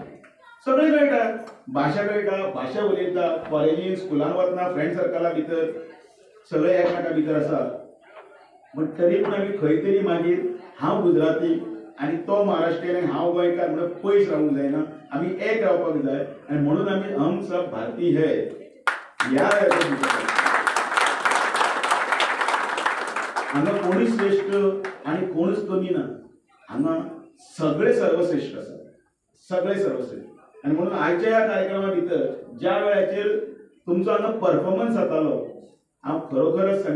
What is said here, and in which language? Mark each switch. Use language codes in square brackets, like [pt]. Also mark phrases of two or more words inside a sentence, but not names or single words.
[kok] सगळें कळटा, भाशा कळटा, भाशा उलयता, कॉलेजीन स्कुलान वतना फ्रेंड सर्कला भितर सगळे एकमेका भितर आसा. पण तरी पूण आमी खंय तरी मागीर हांव गुजराती आणि तो महाराष्ट्रीयन आणि हांव गोंयकार म्हणून पयस रावूंक जायना. आमी एक रावपाक जाय आणि म्हणून आमी [hi] हम सब भारतीय है [kok] ह्या हांगा कोणूच श्रेष्ठ आणि कोणूच कमी ना. हांगा सगळे सर्वश्रेष्ठ आसात, सगळे सर्वश्रेष्ठ. आणि म्हणून आयच्या ह्या कार्यक्रमा भितर ज्या वेळाचेर तुमचो हांगा परफॉर्मन्स जातालो हांव खरोखरच